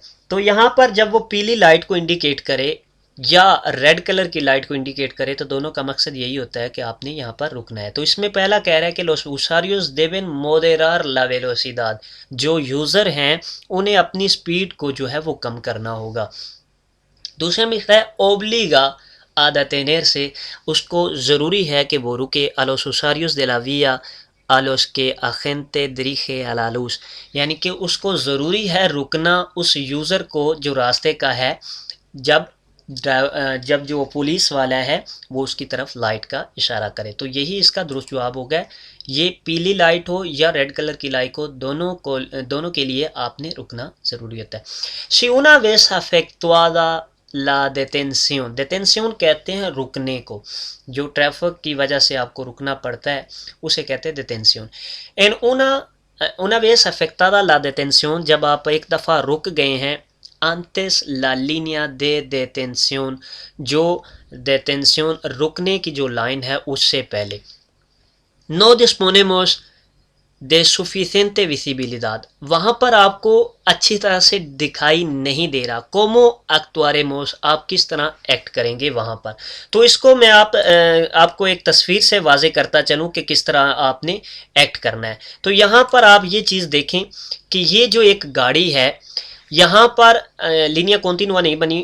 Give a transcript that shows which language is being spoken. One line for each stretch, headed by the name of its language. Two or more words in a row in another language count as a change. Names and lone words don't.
Hindi: तो यहाँ पर जब वो पीली लाइट को इंडिकेट करे या
English: red color
Hindi: की लाइट को इंडिकेट करे तो दोनों का मकसद यही होता है कि आपने यहाँ पर रुकना है। तो इसमें पहला कह रहा है कि
Spanish: los usuarios deben moderar la velocidad,
Hindi: जो यूज़र हैं उन्हें अपनी स्पीड को जो है वो कम करना होगा। दूसरे में है
Spanish: obliga a detenerse,
Hindi: उसको ज़रूरी है कि वो रुके,
Spanish: a los usuarios de la vía a los que agente dirige a la luz,
Hindi: यानी कि उसको ज़रूरी है रुकना उस यूज़र को जो रास्ते का है, जब जब जो पुलिस वाला है वो उसकी तरफ लाइट का इशारा करे। तो यही इसका दुरुस्त जवाब होगा, ये पीली लाइट हो या
English: red color
Hindi: की लाइट हो, दोनों के लिए आपने रुकना ज़रूरी होता है।
Spanish: Si una vez efectuada la detención, detención
Hindi: कहते हैं रुकने को, जो ट्रैफिक की वजह से आपको रुकना पड़ता है उसे कहते हैं detención।
Spanish: En una vez afectada la detención,
Hindi: जब आप एक दफ़ा रुक गए हैं,
Spanish: antes la línea de detención,
Hindi: जो detención रुकने की जो लाइन है उससे पहले,
Spanish: no disponemos de suficiente visibilidad,
Hindi: वहाँ पर आपको अच्छी तरह से दिखाई नहीं दे रहा,
Spanish: como actuaremos,
Hindi: आप किस तरह एक्ट करेंगे वहाँ पर। तो इसको मैं आपको एक तस्वीर से वाजे करता चलूँ कि किस तरह आपने एक्ट करना है। तो यहाँ पर आप ये चीज़ देखें कि ये जो एक गाड़ी है, यहाँ पर
Spanish: línea continua
Hindi: नहीं बनी।